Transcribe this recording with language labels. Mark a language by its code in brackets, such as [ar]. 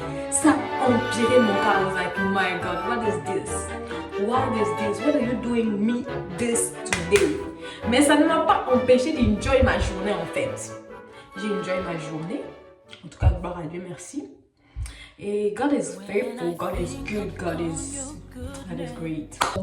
[fr] Ça a empiré mon cas. [en] I was like, my God, what is this? What are you doing me this today? [fr] Mais ça ne m'a pas empêché d'enjoy ma journée en fait. J'ai enjoy ma journée. En tout cas, gloire à Dieu, merci. [en] Et God is faithful, God is good, God is great.